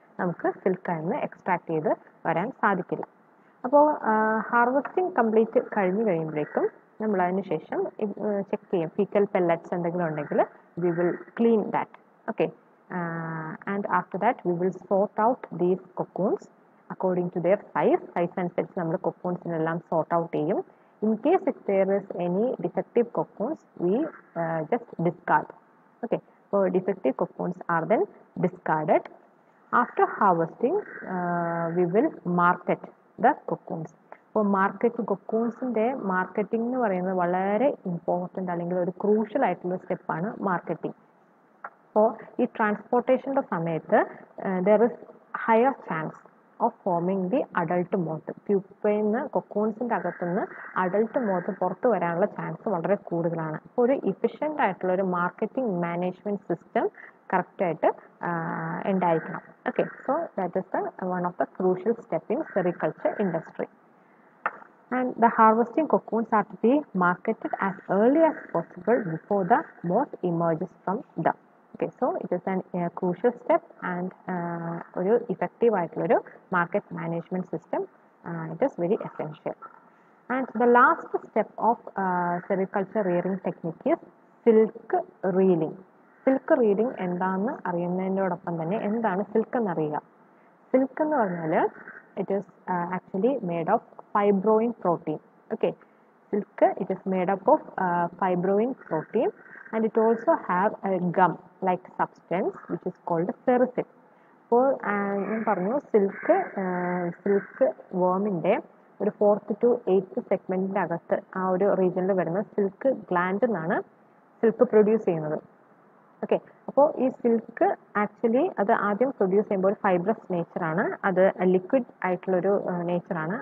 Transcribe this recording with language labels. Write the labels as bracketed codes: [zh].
[ml] നമുക്ക് സിൽക്കിൽ നിന്ന് എക്സ്ട്രാക്ട് ചെയ്ത് വരാൻ സാധിക്കില്ല. അപ്പോൾ ഹാർവെസ്റ്റിംഗ് കംപ്ലീറ്റ് കഴിഞ്ഞ് കഴിയുമ്പോഴേക്കും നമ്മൾ അതിന് ശേഷം ചെക്ക് ചെയ്യും. [en] faecal pellets [ml] എന്തെങ്കിലും ഉണ്ടെങ്കിൽ [en] We will clean that. Okay, and after that we will sort out these cocoons according to their size [ml] അനുസരിച്ച് നമ്മൾ കൊക്കൂൺസിനെല്ലാം സോർട്ട് ഔട്ട് ചെയ്യും. [en] In case if there is any defective cocoons, we just discard. Okay, so defective cocoons are then discarded. After harvesting, we will market the cocoons. [ml] അപ്പോൾ കൊക്കൂൺസിൻ്റെ marketing എന്ന് പറയുന്നത് വളരെ important അല്ലെങ്കിൽ ഒരു crucial ആയിട്ടുള്ള സ്റ്റെപ്പാണ് മാർക്കറ്റിംഗ്. അപ്പോൾ ഈ ട്രാൻസ്പോർട്ടേഷൻ്റെ സമയത്ത് [en] there is higher chance of forming the adult moth. [ml] പ്യൂപ്പയിൽ നിന്ന് കൊക്കൂൺസിൻ്റെ അകത്തുനിന്ന് അഡൾട്ട് മോത്ത് പുറത്ത് വരാനുള്ള ചാൻസ് വളരെ കൂടുതലാണ്. അപ്പോൾ ഒരു ഇഫിഷ്യൻ്റ് ആയിട്ടുള്ള ഒരു മാർക്കറ്റിംഗ് മാനേജ്മെൻറ്റ് സിസ്റ്റം കറക്റ്റായിട്ട് ഉണ്ടായിരിക്കണം. [en] Okay, so that is one of the crucial step in sericulture industry. And the harvesting cocoons are to be marketed as early as possible before the moth emerges from them. Okay, so it is a crucial step and [ml] ഒരു effective ആയിട്ടുള്ളൊരു [en] market management system. It is very essential. And the last step of sericulture rearing technique is silk reeling. [ml] Silk reeling എന്താണെന്ന് അറിയുന്നതിനോടൊപ്പം തന്നെ എന്താണ് silk എന്നറിയുക. Silk എന്ന് പറഞ്ഞാൽ [en] it is actually made of fibroin protein. Okay, silk it is made up of fibroin protein and it also have a gum like substance which is called sericin. [ml] അപ്പോൾ ഞാൻ പറഞ്ഞു silk വേമിൻ്റെ ഒരു 4th to 8th സെഗ്മെൻറ്റിൻ്റെ അകത്ത് ആ ഒരു റീജിയനിൽ വരുന്ന silk gland എന്നാണ് സിൽക്ക് പ്രൊഡ്യൂസ് ചെയ്യുന്നത്. ഓക്കെ, അപ്പോൾ ഈ സിൽക്ക് ആക്ച്വലി അത് ആദ്യം പ്രൊഡ്യൂസ് ചെയ്യുമ്പോൾ ഒരു ഫൈബ്രസ് നേച്ചറാണ്, അത് ലിക്വിഡ് ആയിട്ടുള്ളൊരു നേച്ചറാണ്.